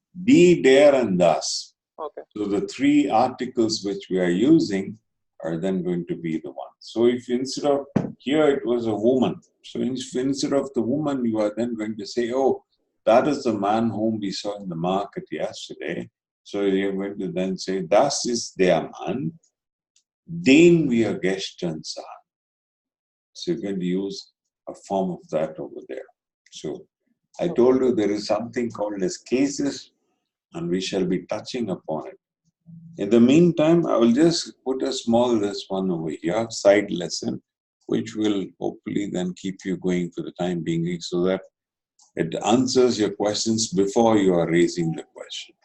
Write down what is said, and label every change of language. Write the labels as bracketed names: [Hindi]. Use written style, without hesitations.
[English] Die, der, and das. Okay. So the three articles which we are using are then going to be the one. So if instead of here it was a woman, so instead of the woman, you are then going to say, oh, that is the man whom we saw in the market yesterday. So you're going to then say, [German] das ist der Mann, den wir gestern sahen. [English] So you're going to use a form of that over there. So I told you there is something called as cases, and we shall be touching upon it. In the meantime, I will just put a small this one over here, side lesson, which will hopefully then keep you going for the time being so that it answers your questions before you are raising the question.